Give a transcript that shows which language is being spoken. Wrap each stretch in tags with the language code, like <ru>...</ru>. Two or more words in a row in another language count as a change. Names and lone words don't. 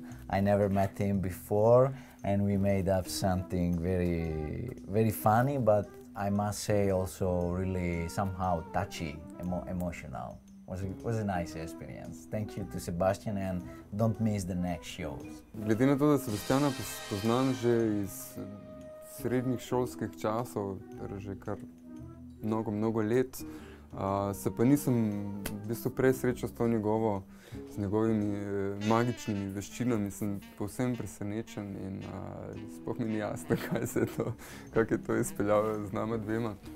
<en>I never met him before, and we made up something very, very funny, but I must say also really somehow touchy, emotional. Was a nice experience. Thank you to Sebastian, and don't miss the next shows.</en> <sl>Glede na to, da Sebastiana poznam že iz srednjih šolskih časov, torej že kar mnogo let, se pa nisem v bistvu prej srečal z njegovimi magičnimi veščinami, sem povsem presenečen in sploh mi ni jasno, kako je to izpeljal z nama dvema.</sl>